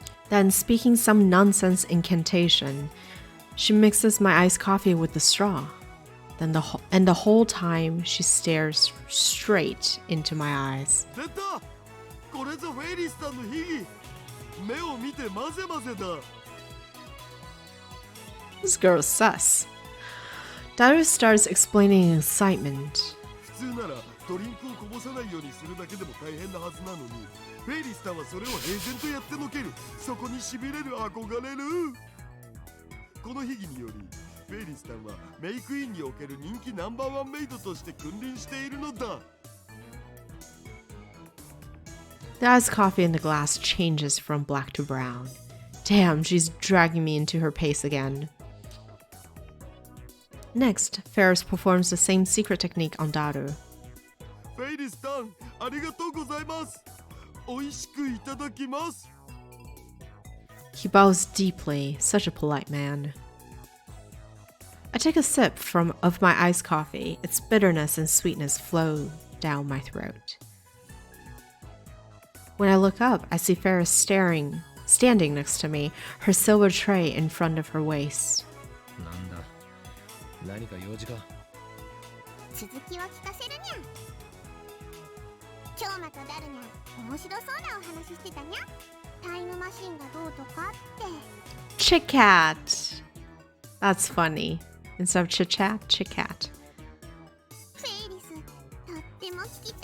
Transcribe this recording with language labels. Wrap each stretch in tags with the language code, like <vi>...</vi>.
<en>Then, speaking some nonsense incantation, she mixes my iced coffee with the straw. Then the whole time, she stares straight into my eyes.</en> <ja>出た！これぞフェイリスさんの秘技。目を見て混ぜ混ぜだ。</ja> <en>This girl's sus. Daru starts explaining in excitement.</en> <ja>普通ならドリンクをこぼさないようにするだけでも大変なはずなのに、フェイリスさんはそれを平然とやってのける。そこにしびれる、憧れる。この秘技により、フェイリスさんはメイクインにおける人気ナンバーワンメイドとして君臨しているのだ。</ja> <en>The iced coffee in the glass changes from black to brown. Damn, she's dragging me into her pace again. Next, Ferris performs the same secret technique on Daru.</en> <ja>フェイリスさん、ありがとうございます。おいしくいただきます。</ja> <en>He bows deeply, such a polite man. I take a sip of my iced coffee. Its bitterness and sweetness flow down my throat. When I look up, I see Ferris standing next to me, her silver tray in front of her waist.</en> <ja>なんだ、何か用事か。続きを聞かせるにゃ。京馬とダルにゃ面白そうなお話してたにゃ。タイムマシンがどうとかって。</ja> <en>Chit Cat! That's funny. Instead of chit chat, chit cat.</en> <ja>フェイリス、とっても期</ja>